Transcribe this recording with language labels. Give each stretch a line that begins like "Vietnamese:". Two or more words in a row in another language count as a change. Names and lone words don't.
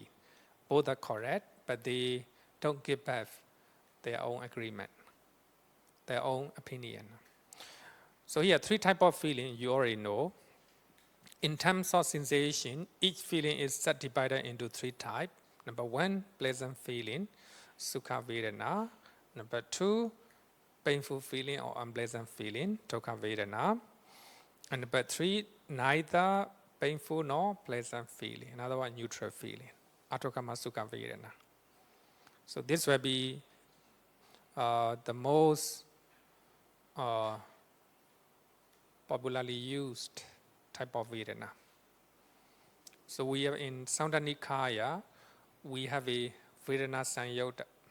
English: Both are correct, but they don't give back their own agreement, their own opinion. So here, 3 type of feeling you already know. In terms of sensation, each feeling is subdivided into 3 types. Number 1, pleasant feeling,
Pali: sukha vedana.
English: Number 2, painful feeling or unpleasant feeling,
Pali: dukkha vedana.
English: And number 3, neither painful nor pleasant feeling. In other words, neutral feeling,
Pali: atokama sukha vedana.
English: So this will be the most popularly used type of Vedana. So we have in Samdha Nikaya, we have a Vedana Sanyota.